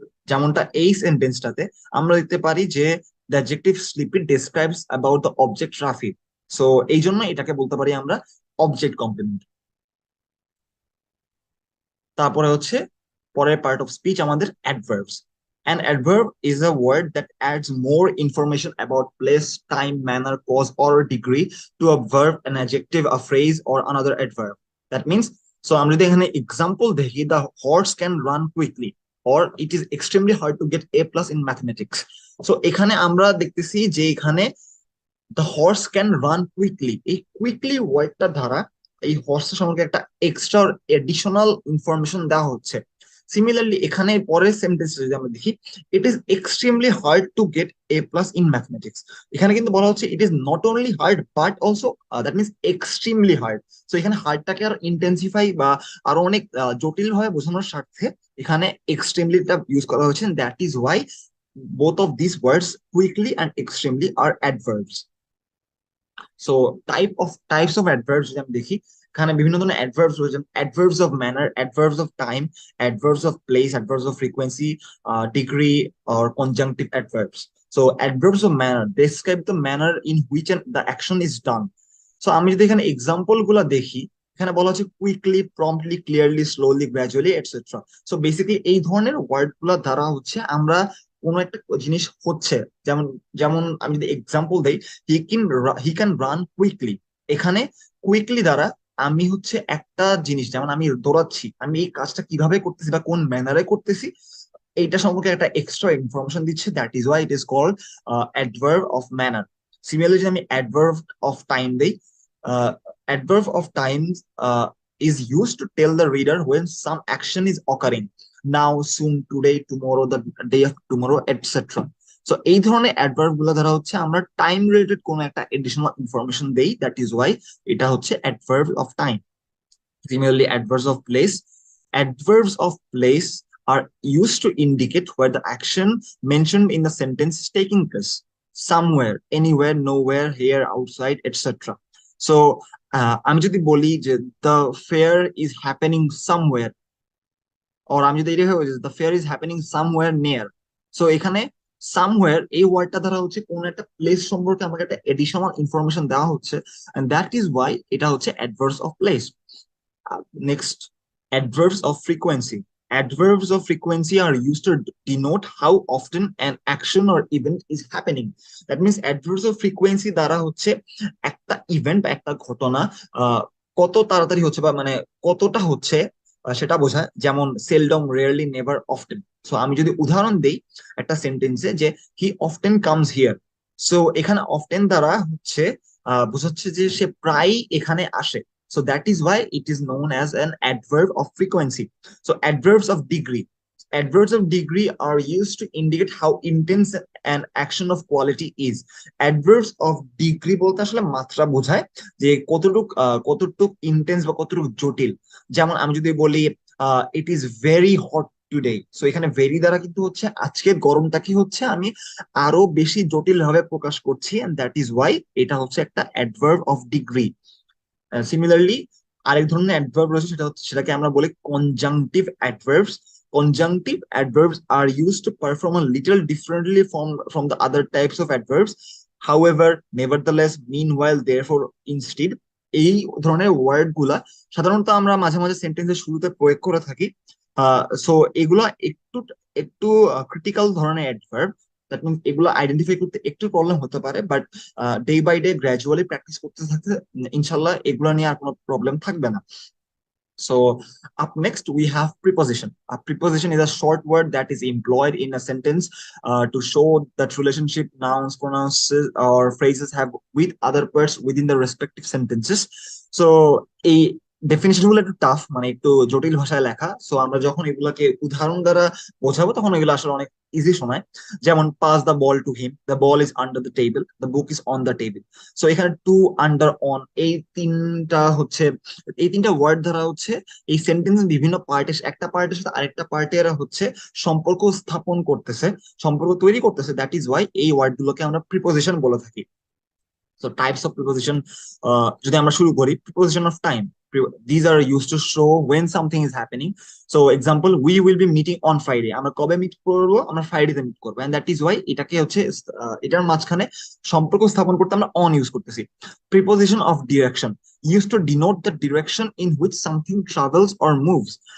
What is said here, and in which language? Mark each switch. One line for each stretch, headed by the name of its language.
Bangla: যেমনটা এই সেন্টেন্সটাতে আমরা দেখতে পারি যে
English: The adjective sleepy describes about the object Rafi.
Bangla: So এই জন্য এটাকে বলতে পারি আমরা অবজেক্ট কমপ্লিমেন্ট। তারপরে হচ্ছে পরের পার্ট অফ স্পিচ আমাদের adverbs.
English: An adverb is a word that adds more information about place, time, manner, cause, or degree to a verb, an adjective, a phrase, or another adverb. That means, so
Bangla: আমরা যদি এখানে example দেখি,
English: the horse can run quickly, or it is extremely hard to get A plus in mathematics.
Bangla: So এখানে আমরা দেখতেছি যে এখানে
English: the horse can run quickly,
Bangla: এই কুইকলি ওয়ার্ডটা দ্বারা এই হর্স সম্পর্কে একটা এক্সট্রা এডিশনাল ইনফরমেশন দেওয়া হচ্ছে।
English: similarly
Bangla: এখানে পরের সেন্টেন্স যদি আমরা দেখি,
English: it is extremely hard to get A plus in mathematics,
Bangla: এখানে কিন্তু বলা হচ্ছে
English: It is not only hard but also that means extremely hard.
Bangla: তো এখানে হার্ডটাকে আরো ইন্টেন্সিফাই বা আরো অনেক জটিল ভাবে বোঝানোর স্বার্থে এখানে এক্সট্রিমলিটা ইউজ করা হয়েছে। That is Y
English: both of these words quickly and extremely are adverbs.
Bangla: So types of adverbs যদি আমি দেখি, এখানে বিভিন্ন ধরনের অ্যাডভার্বস রয়েছে।
English: Adverbs of manner, adverbs of time, adverbs of place, adverbs of frequency, degree, or conjunctive adverbs. So adverbs of manner describe the manner in which the action is done.
Bangla: So আমি যদি এখানে example গুলা দেখি, এখানে বলা হচ্ছে quickly, promptly, clearly, slowly, gradually, etcetera. So basically এই ধরনের ওয়ার্ড গুলা দ্বারা হচ্ছে আমরা কোনো একটা জিনিস হচ্ছে, যেমন যেমন আমি যদি এক্সাম্পল দেই,
English: he can run quickly,
Bangla: এখানে কুইকলি দ্বারা আমি হচ্ছে একটা জিনিস, যেমন আমি দৌড়াচ্ছি, আমি এই কাজটা কিভাবে করতেছি বা কোন ম্যানারে করতেছি, এইটা সম্পর্কে একটা এক্সট্রা ইনফরমেশন দিচ্ছে।
English: That is why it is called adverb of manner. Similarly
Bangla: যদি আমি অ্যাডভার্ব অফ টাইম দেই,
English: Adverb of time is used to tell the reader when some action is occurring: now, soon, today, tomorrow, the day of tomorrow, etc.
Bangla: So এই ধরনের adverb গুলো দ্বারা হচ্ছে আমরা time related কোনো একটা এডিশনাল ইনফরমেশন দেই।
English: that is why
Bangla: এটা হচ্ছে
English: Adverb of time. Similarly, adverbs of place. Adverbs of place are used to indicate where the action mentioned in the sentence is taking place: somewhere, anywhere, nowhere, here, outside, etc. So
Bangla: আমি যদি বলি যে
English: the fair is happening somewhere, or
Bangla: আমি যদি এটা
English: the fair is happening somewhere near, so এখানে somewhere
Bangla: এই ওয়ার্ডটা দ্বারা হচ্ছে কোন একটা প্লেস সম্পর্কে আমাকে একটা এডিশনাল ইনফরমেশন দেওয়া হচ্ছে,
English: and that is why
Bangla: এটা হচ্ছে
English: adverbs of place. Next, adverbs of frequency. Adverbs of frequency are used to denote how often an action or event is happening. That means adverbs of frequency
Bangla: দ্বারা হচ্ছে একটা event বা একটা ঘটনা কত তাড়াতাড়ি হচ্ছে বা মানে কতটা হচ্ছে সেটা বোঝায়। যেমন seldom, rarely, never, often. So আমি যদি উদাহরণ দেই একটা সেন্টেন্সে যে
English: he often comes here,
Bangla: সো এখানে অফটেন দ্বারা হচ্ছে বোঝাচ্ছে যে সে প্রায়ই এখানে আসে।
English: So that is why it is known as an adverb of frequency. So adverbs of degree. Adverbs of degree are used to indicate how intense an action of quality is. Adverbs of degree
Bangla: বলতে আসলে মাত্রা বোঝায় যে কতটুক intense বা কতটুক জটিল। যেমন আমি যদি বলি
English: it is very hot today,
Bangla: so এখানে ভেরি দ্বারা কিন্তু হচ্ছে আজকের গরমটা কি হচ্ছে আমি আরো বেশি জটিল ভাবে প্রকাশ করছি,
English: and that is why
Bangla: এটা হচ্ছে একটা অ্যাডভার্ব অফ ডিগ্রি। সিমিলারলি আরেক ধরনের অ্যাডভার্ব রয়েছে, সেটাকে আমরা বলি conjunctive adverbs.
English: Conjunctive adverbs are used to perform a little differently from the other types of adverbs. However, nevertheless, meanwhile, therefore, instead,
Bangla: এই ধরনের ওয়ার্ড গুলা সাধারণত আমরা মাঝে মাঝে সেন্টেন্সের শুরুতে প্রয়োগ করে থাকি। সো এগুলা একটু একটু ক্রিটিক্যাল ধরনের অ্যাডভার্ব। দ্যাট মিনস এগুলো আইডেন্টিফাই করতে একটু প্রবলেম হতে পারে,
English: but day by day
Bangla: gradually practice করতে থাকতে ইনশাল্লাহ এগুলো নিয়ে আর কোনো প্রবলেম থাকবে না।
English: So up next we have preposition. A preposition is a short word that is employed in a sentence to show that relationship nouns, pronouns, or phrases have with other words within the respective sentences.
Bangla: So a definition গুলো একটু tough, মানে একটু জটিল ভাষায় লেখা। So আমরা যখন এগুলাকে উদাহরণ দ্বারা বোঝাবো তখন এগুলো আসলে অনেক ইজি শোনায়।
English: যেমন pass the ball to him, the ball is under the table, the book is on the table.
Bangla: So এখানে টু, আন্ডার, অন এই তিনটা ওয়ার্ড দ্বারা হচ্ছে এই সেন্টেন্স বিভিন্ন পার্টের একটা পার্টের সাথে আরেকটা পার্টে এরা হচ্ছে সম্পর্ক স্থাপন করতেছে, সম্পর্ক তৈরি করতেছে। দ্যাট ইজ ওয়াই এই ওয়ার্ড গুলোকে আমরা প্রিপোজিশন বলে থাকি।
English: So types of preposition,
Bangla: যদি আমরা শুরু করি,
English: preposition of time. These are used to show when something is happening. So example, we will be meeting on Friday.
Bangla: আমরা কবে মিট করবো? আমরা ফ্রাইডেতে মিট করবো,
English: and that is why
Bangla: এটাকে হচ্ছে এটার মাঝখানে সম্পর্ক স্থাপন করতে আমরা on ইউজ করতেছি।
English: Preposition of direction used to denote the direction in which something travels or moves.